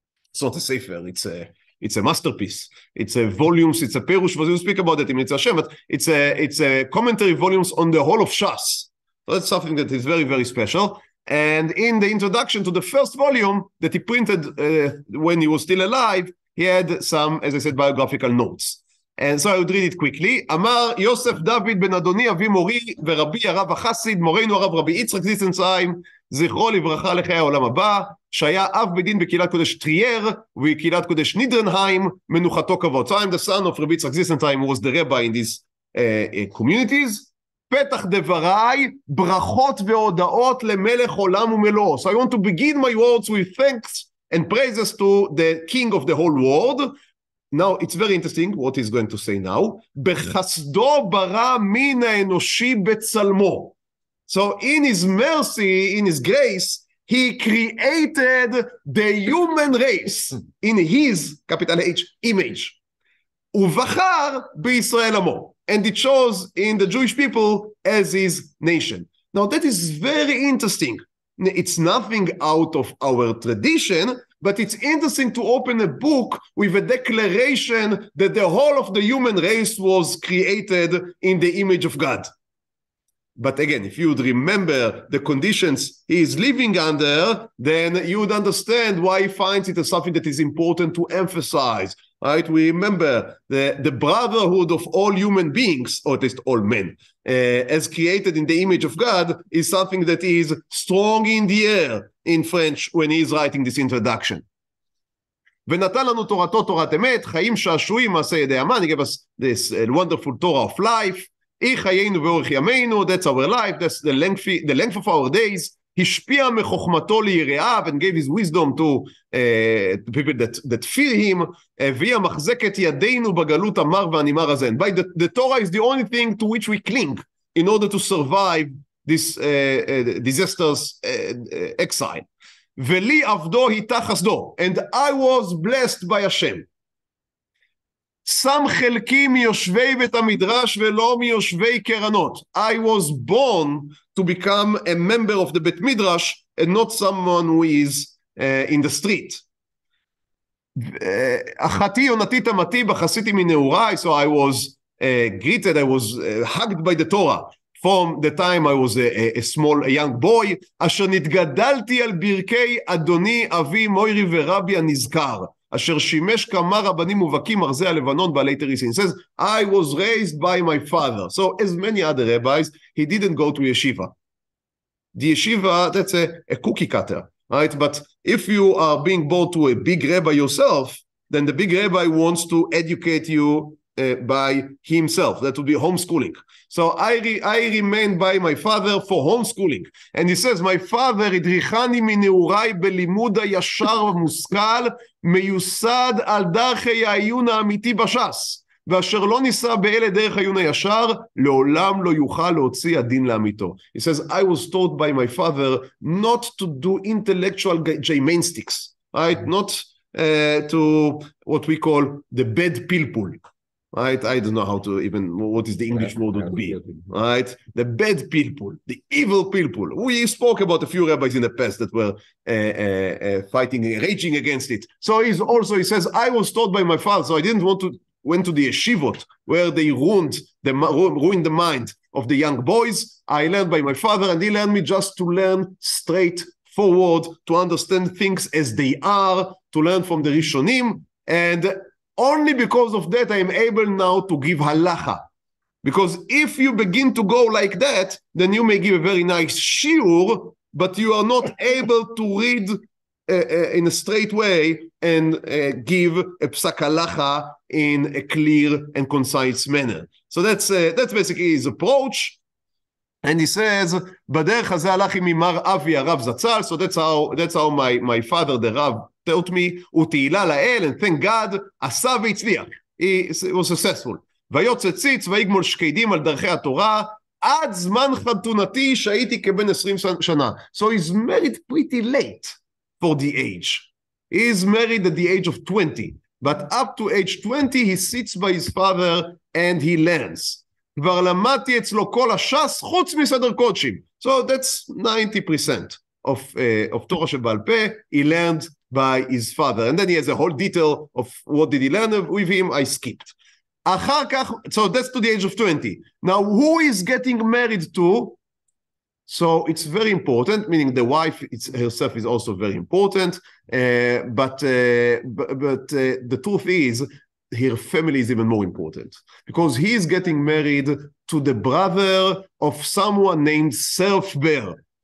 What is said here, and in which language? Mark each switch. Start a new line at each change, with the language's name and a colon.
English: It's not a Sefer, it's a masterpiece. It's a volumes, it's a perush, we'll speak about it in Mitzvah Hashem, but it's a commentary volumes on the whole of Shas. So that's something that is very, very special. And in the introduction to the first volume that he printed when he was still alive, he had some, as I said, biographical notes. And so I would read it quickly.
Hebrew: אמר יוסף דוד בן אדוני אבי מורי ורבי הרב החסיד מורנו הרב רבי יצחק זינצהיים זכרו לברכה לחיי העולם הבא, שהיה אב בדין בקהילת קודש טריר ובקהילת קודש נידרענהיים, מנוחתו כבוד.
English: So I'm the son of Rabbi Yitzchak Zintzeיים, who was the rabbi in these communities.
Hebrew: פתח דברי, ברכות והודאות למלך עולם ומלואו.
English: So I want to begin my words with thanks and praises to the king of the whole world. Now, it's very interesting what he's going to say now.
Hebrew: בחסדו ברא מן האנושי בצלמו.
English: So in his mercy, in his grace, he created the human race in his, capital H, image.
Hebrew: ובחר בישראל עמו.
English: And it shows in the Jewish people as his nation. Now, that is very interesting. It's nothing out of our tradition, but it's interesting to open a book with a declaration that the whole of the human race was created in the image of God. But again, if you would remember the conditions he is living under, then you would understand why he finds it as something that is important to emphasize. Right? We remember the brotherhood of all human beings, or at least all men, as created in the image of God, is something that is strong in the air in French when he is writing this introduction.
Hebrew: ונתן לנו תורתו תורת אמת, חיים, שעשועים, מעשה ידי אמן.
English: He gave us this wonderful Torah of life.
Hebrew: חיינו ואורך ימינו,
English: that's our life, that's the length of our days.
Hebrew: השפיע מחוכמתו ליראיו
English: and gave his wisdom to people that fear him.
Hebrew: והיא המחזקת ידינו בגלות המר והנימר הזה.
English: And by the Torah is the only thing to which we cling in order to survive this disastrous exile.
Hebrew: ולי עבדו איתה חסדו,
English: and I was blessed by Hashem.
Hebrew: שם חלקי מיושבי בית המדרש ולא מיושבי קרנות.
English: I was born to become a member of the בית מדרש and not someone who is in the street.
Hebrew: אחתי יונתי תמתי בחסיתי מנעוריי,
English: so I was greeted, I was hugged by the Torah from the time I was a young boy.
Hebrew: אשר נתגדלתי על ברכי אדוני אבי מורי ורבי הנזכר. אשר שימש כמה רבנים מובהקים ארזי הלבנון בעלי תריסין.
English: Says, I was raised by my father. So as many other rabbis, he didn't go to yeshiva. The yeshiva, that's a cookie cutter, right? But if you are being born to a big rabbi yourself, then the big rabbi wants to educate you by himself. That would be homeschooling. So I remained by my father for homeschooling. And he says, my father
Hebrew: הדריכני מנעוריי בלימוד הישר ומושכל, מיוסד על דרכי העיון האמיתי בש"ס, ואשר לא ניסה באלה דרך העיון הישר, לעולם לא יוכל להוציא הדין לאמיתו.
English: He says, I was taught by my father not to do intellectual gymnastics, right? Not to what we call the bad pilpul. Right? I don't know how to even, what is the English word would be, right? The bad people, the evil people. We spoke about a few rabbis in the past that were fighting, raging against it. So he says, I was taught by my father, so I didn't went to the yeshivot where they ruined the mind of the young boys. I learned by my father, and he learned me just to learn straight forward, to understand things as they are, to learn from the Rishonim, and only because of that I am able now to give halacha. Because if you begin to go like that, then you may give a very nice shiur, but you are not able to read in a straight way and give a psak halacha in a clear and concise manner. So that's basically his approach. And he says,
Hebrew: בדרך הזה הלך עם ממר אבי הרב זצ"ל.
English: So that's how my father, the Rav, taught me,
Hebrew: ותהילה לאל,
English: and thank God,
Hebrew: עשה והצליח.
English: He was successful.
Hebrew: ויוצא ציץ ויגמול שקדים על דרכי התורה, עד זמן חתונתי שהייתי כבן 20 שנה.
English: So he's married pretty late for the age. He is married at the age of 20, but up to age 20 he sits by his father and he learns.
Hebrew: כבר למדתי אצלו כל הש"ס חוץ מסדר קודשים.
English: So that's 90% of Torah שבעל פה, he learned by his father. And then he has a whole detail of what did he learn with him, I skipped.
Hebrew: אחר כך,
English: so that's to the age of 20. Now, who is getting married to? So it's very important, meaning the wife herself is also very important, but the truth is, her family is even more important, because he is getting married to the brother of someone named Self-Bear.